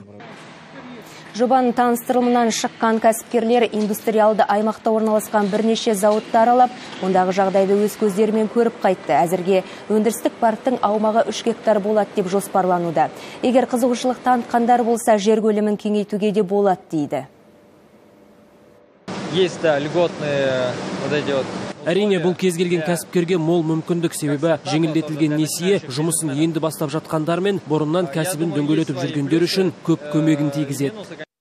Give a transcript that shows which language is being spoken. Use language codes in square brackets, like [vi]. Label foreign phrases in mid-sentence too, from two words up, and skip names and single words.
[kk] Жобаның таныстырылымынан шыққан кәсіпкерлер индустриалды аймақта орналасқан бірнеше зауытты аралап, ондағы жағдайды өз көздерімен көріп қайтты. Әзірге өндірістік парктың аумағы 3 гектар болады деп жоспарлануда. Егер қызығушылық танытқандар болса, жер көлемін кеңейтуге де болады дейді. [ru] Есть, да, льготные вот эти вот. [kk] Әрине, бұл кез келген кәсіпкерге мол мүмкіндік, себебі жеңілдетілген несие жұмысын енді бастап жатқандар мен бұрыннан кәсібін дөңгелетіп жүргендер үшін көп көмегін тигізеді.